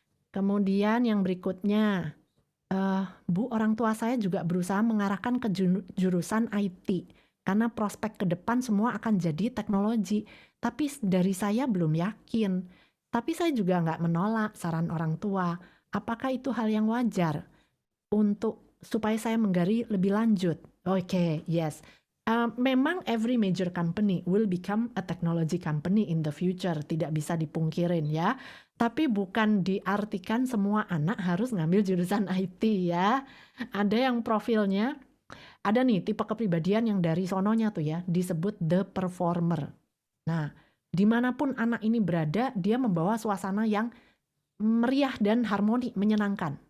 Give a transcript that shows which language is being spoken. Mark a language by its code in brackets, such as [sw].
[id] Kemudian yang berikutnya, Bu, orang tua saya juga berusaha mengarahkan ke jurusan IT. Karena prospek ke depan semua akan jadi teknologi. Tapi dari saya belum yakin. Tapi saya juga nggak menolak saran orang tua. Apakah itu hal yang wajar untuk supaya saya menggali lebih lanjut? [en] Oke, yes. Memang every major company will become a technology company in the future. [id] Tidak bisa dipungkirin ya. Tapi bukan diartikan semua anak harus ngambil jurusan IT ya. Ada yang profilnya, ada nih tipe kepribadian yang dari sononya tuh ya, disebut the performer. Nah, dimanapun anak ini berada, dia membawa suasana yang meriah dan harmoni, menyenangkan.